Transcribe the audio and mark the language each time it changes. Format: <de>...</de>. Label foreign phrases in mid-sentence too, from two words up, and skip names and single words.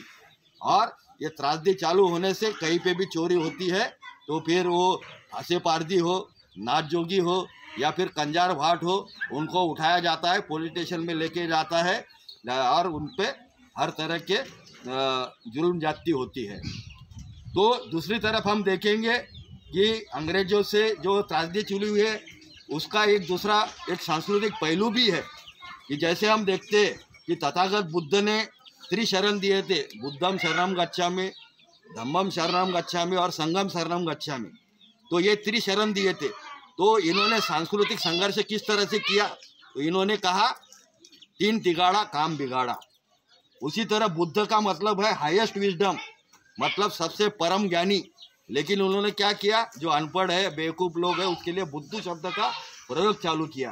<hi>और ये त्रासदी चालू होने से कहीं पे भी चोरी होती है, तो फिर वो हंसे पारदी हो, नाथ जोगी हो या फिर कंजार भाट हो, उनको उठाया जाता है, पुलिस स्टेशन में लेके जाता है और उन पर हर तरह के जुल्म जाती होती है। तो दूसरी तरफ हम देखेंगे कि अंग्रेज़ों से जो त्रासदी चली हुई है, उसका एक दूसरा एक सांस्कृतिक पहलू भी है कि जैसे हम देखते हैं कि तथागत बुद्ध ने त्रिशरण दिए थे,</hi> <pi>बुद्धम शरणम गच्छामि, धम्मम शरणम गच्छामि और संघम शरणम गच्छामि।</pi> <hi>तो ये त्रिशरण दिए थे। तो इन्होंने सांस्कृतिक संघर्ष किस तरह से किया, तो इन्होंने कहा 3 तिगाड़ा काम बिगाड़ा। उसी तरह बुद्ध का मतलब है</hi> <en>highest wisdom,</en> <hi>मतलब सबसे परम ज्ञानी। लेकिन उन्होंने क्या किया, जो अनपढ़ है, बेवकूफ़ लोग हैं, उसके लिए बुद्ध शब्द का प्रयोग चालू किया।</hi>